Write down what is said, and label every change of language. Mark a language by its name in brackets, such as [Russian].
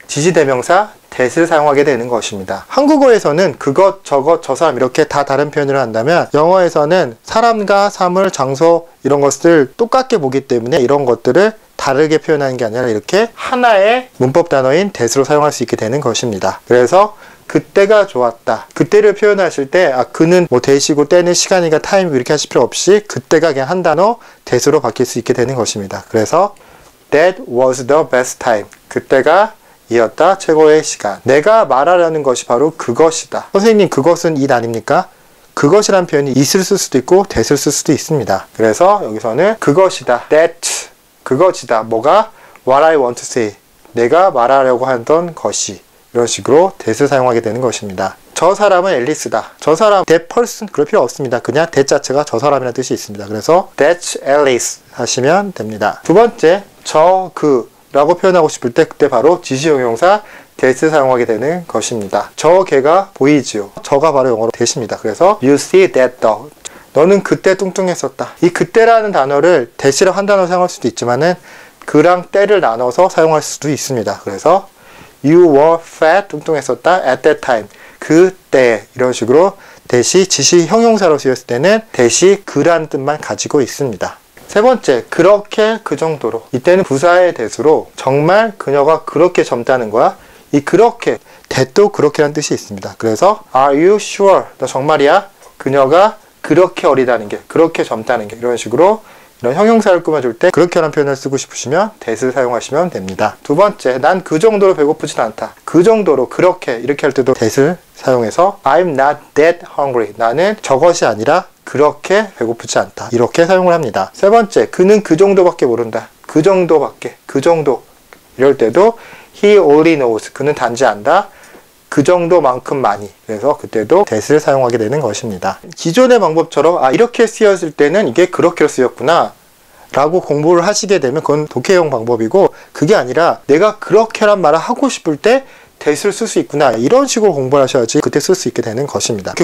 [Korean] 지시대명사 that을 사용하게 되는 것입니다. 한국어에서는 그것, 저것, 저 사람 이렇게 다 다른 표현을 한다면 영어에서는 사람과 사물, 장소 이런 것을 똑같게 보기 때문에 이런 것들을 다르게 표현하는 게 아니라 이렇게 하나의 문법 단어인 that으로 사용할 수 있게 되는 것입니다. 그래서 그때가 좋았다. 그때를 표현하실 때 그는 뭐 that이고 때는 시간이가 타임이고 이렇게 하실 필요 없이 그때가 그냥 한 단어 that으로 바뀔 수 있게 되는 것입니다. 그래서 [English] That was the best time. [Korean] 그때가 이었다. 최고의 시간. 내가 말하려는 것이 바로 그것이다. 선생님, 그것은 이 아닙니까? 그것이란 표현이 it을 쓸 수도 있고 that을 쓸 수도 있습니다. 그래서 여기서는 그것이다. [English] That. [Korean] 그것이다. 뭐가? [English] What I want to say. [Korean] 내가 말하려고 하던 것이. 이런 식으로 that을 사용하게 되는 것입니다. 저 사람은 앨리스다. 저 사람, [English] that person [Korean] 그럴 필요 없습니다. 그냥 that 자체가 저 사람이라는 뜻이 있습니다. 그래서 [English] that's Alice [Korean] 하시면 됩니다. 두 번째, 저, 그 라고 표현하고 싶을 때 그때 바로 지시형용사 that을 사용하게 되는 것입니다. 저 개가 보이지요. 저가 바로 영어로 that입니다. 그래서 [English] you see that dog. [Korean] 너는 그때 뚱뚱했었다. 이 그때라는 단어를 that이라고 한 단어로 사용할 수도 있지만은 그랑 때를 나눠서 사용할 수도 있습니다. [English] 그래서 You were fat, [Korean] 뚱뚱했었다, [English] at that time. [Korean] 그때, 이런 식으로 that이 지시 형용사로 쓰였을 때는 that이 그라는 뜻만 가지고 있습니다. 세 번째, 그렇게, 그 정도로. 이때는 부사의 that으로 정말 그녀가 그렇게 젊다는 거야. 이 그렇게, that도 그렇게라는 뜻이 있습니다. 그래서 [English] Are you sure? [Korean] 너 정말이야? 그녀가 그렇게 어리다는 게, 그렇게 젊다는 게, 이런 식으로 이런 형용사를 꾸며줄 때 그렇게라는 표현을 쓰고 싶으시면 that을 사용하시면 됩니다. 두 번째, 난 그 정도로 배고프진 않다. 그 정도로, 그렇게 이렇게 할 때도 that을 사용해서 [English] I'm not that hungry. [Korean] 나는 저것이 아니라 그렇게 배고프지 않다. 이렇게 사용을 합니다. 세 번째, 그는 그 정도밖에 모른다. 그 정도밖에, 그 정도. 이럴 때도 [English] He only knows. [Korean] 그는 단지 안다. 그 정도만큼 많이. 그래서 그때도 that을 사용하게 되는 것입니다. 기존의 방법처럼 이렇게 쓰였을 때는 이게 그렇게로 쓰였구나 라고 공부를 하시게 되면 그건 독해용 방법이고, 그게 아니라 내가 그렇게란 말을 하고 싶을 때 that을 쓸 수 있구나 이런 식으로 공부를 하셔야지 그때 쓸 수 있게 되는 것입니다.